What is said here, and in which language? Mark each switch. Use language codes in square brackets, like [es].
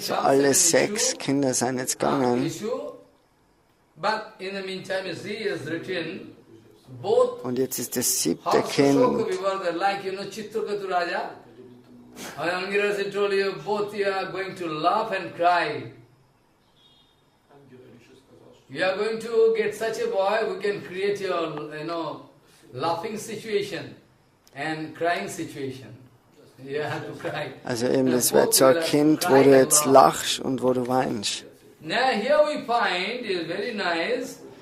[de] So alle 6 Kinder sind jetzt gegangen. [en] But in the meantime, you see, is written, both [de] Und jetzt ist das 7. Kind. [en] like, Chitragatu Raja. Angirasa told you, both you are going to laugh and cry. You are going to get such a boy who can create your, laughing situation and crying situation. You have to cry. [de] Also eben, das wird so ein Kind, wo du jetzt lachst und wo du weinst. [en] Now here we find is very nice.